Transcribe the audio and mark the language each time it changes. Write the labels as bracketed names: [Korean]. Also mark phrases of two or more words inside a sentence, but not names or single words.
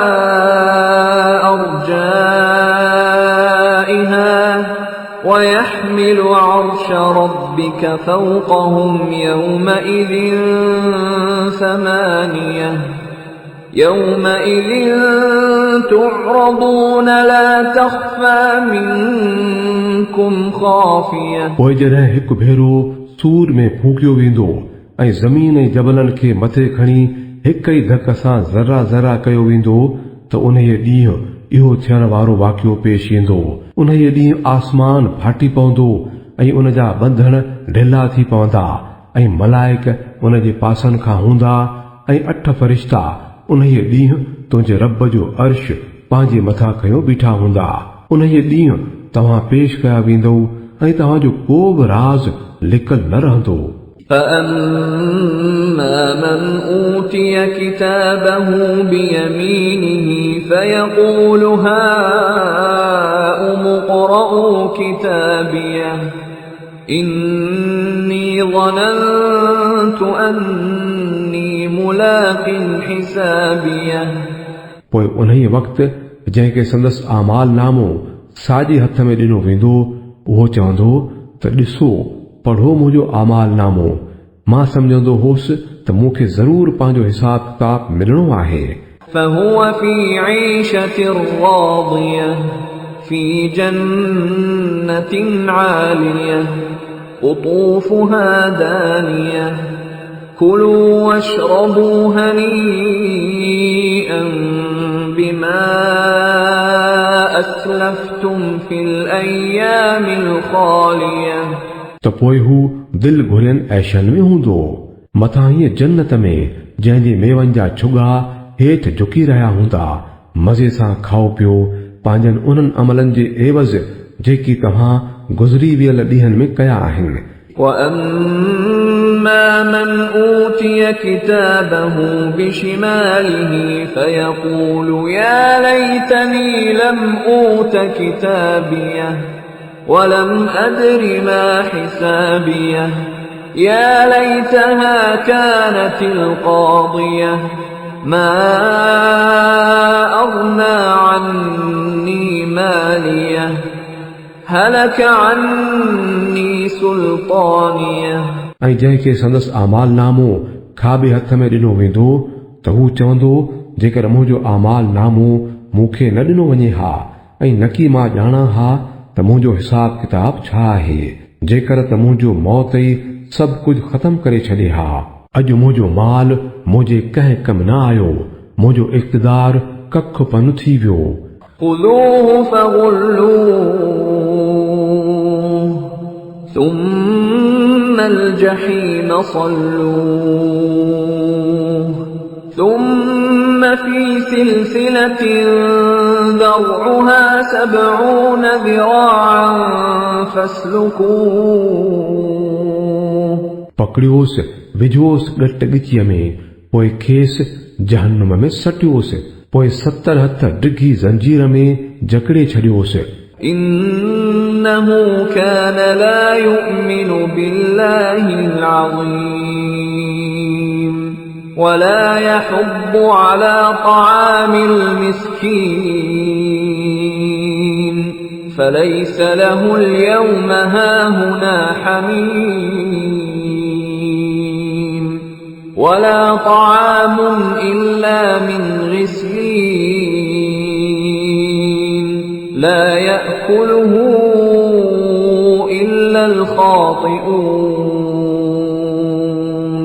[Arabic] أرجائها ويحمل عرش ربك فوقهم يومئذ 8 يومئذ تعرضون لا تخفى منكم خافية [Sindhi] पोइ जॾहिं हिकु भेरो सूर में फूकियो वेंदो ऐं ज़मीन ऐं जबलनि खे मथे खणी हिक ई धक सां ज़रा ज़रा कयो वेंदो त उन ॾींहुं इहो थियण वारो वाक़ियो पेश ईंदो। उन ॾींहुं आसमान फाटी पवंदो ऐं उन जा बंधन ढिला थी पवंदा ऐं मलाइक उन जे पासनि खां हूंदा ऐं 8 फ़रिश्ता उन ॾींहुं तुंहिंजे रब जो अर्श पंहिंजे मथां खयो बीठा हूंदा। उन ॾींहुं तव्हां पेश कया वेंदो ऐं तव्हांजो को बि राज़ लिकल न रहंदो। [Arabic] فأما من أوتي كتابه بيمينه فيقول هاؤم اقرءوا كتابيه إني ظننت أني ملاق حسابيه [Sindhi] पोइ उन्हीअ वक़्तु जंहिंखे संदसि आमाल नामो साॼे हथ में ॾिनो वेंदो उहो चवंदो त ॾिसो पढ़ो मुंहिंजो आमाल नामो मां सम्झंदो होसि त मूंखे ज़रूर पंहिंजो हिसाब किताब मिलणो आहे [Arabic] فهو في عيشة راضية في جنة عالية قطوفها دانية كلوا واشربوا هنيئا بما أسلفتم في الأيام الخالية [Sindhi] त पोइ हू दिलि घुरियन ऐशनि में हूंदो मथां हीअ जन्नत में जंहिंजे मेवनि जा छुगा हेठि झुकी रहिया हूंदा मज़े सां खाओ पियो पंहिंजनि उन्हनि अमलनि जे एवज़ जेकी तव्हां गुज़री वियल ॾींहनि में कया आहिनि [Arabic] وأما من أوتي كتابه بشماله فيقول يا ليتني لم أوت كتابيه ولم أدر ما حسابيه يا ليتها كانت القاضية ما أغنى عني ماليه هلك عني سلطانيه [Sindhi] ऐं जंहिंखे संदसि आमाल नामो खाॿे हथ में ॾिनो वेंदो त हू चवंदो जेकर मुंहिंजो आमाल नामो मूंखे न ॾिनो वञे हा ऐं न की मां ॼाणा हा त मुंहिंजो हिसाब किताब छा आहे जेकर त मुंहिंजो मौत ई सभु कुझु ख़तम करे छॾे हा अॼु मुंहिंजो माल मुंहिंजे कंहिं कम न आयो मुंहिंजो इक़्तिदार कख पन थी वियो [Arabic] خذوه فغلوه ثم الجحيم صلوه ثم في سلسلة ذرعها 70 ذراعا فاسلكوه [Sindhi] पकड़ियोसि विझोसि ॻट ॻिचीअ में पोइ खेसि जहन्नुम में सटियोसि पोइ 70 हथ डिघी ज़ंजीर में जकड़े छॾियोसि [Arabic] إنه كان لا يؤمن بالله العظيم ولا يحض على طعام المسكين فليس له اليوم هاهنا حميم ولا طعام إلا من غسلين لا يأكله إلا الخاطئون